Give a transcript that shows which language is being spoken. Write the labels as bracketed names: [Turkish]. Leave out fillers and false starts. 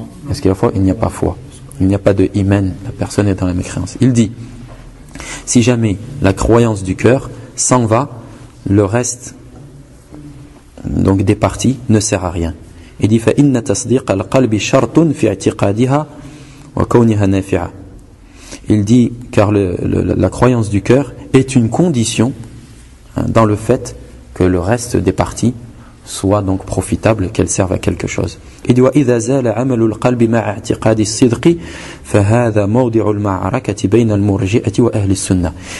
[French] Est-ce qu'il y a foi? Il n'y a pas foi. Il n'y a pas de hymen. La personne est dans la mécréance. Il dit, si jamais la croyance du cœur s'en va, le reste, donc des parties, ne sert à rien. Il dit, [Arabic] فَإِنَّ تَصْدِيقَ الْقَلْبِ شَرْطٌ فِي اَعْتِقَادِهَا وَكَوْنِهَا نَافِعَ. [French] Il dit, car la croyance du cœur est une condition dans le fait que le reste des parties soit donc profitable, qu'elle serve à quelque chose. Il dit [Arabic] وَإِذَا زَالَ عَمَلُ الْقَلْبِ مَعَ اَعْتِقَادِ الصِّدْقِ فَهَذَا مَوْضِعُ الْمَعْرَكَةِ بَيْنَ الْمُرْجِئَةِ وَأَهْلِ السُّنَّةِ.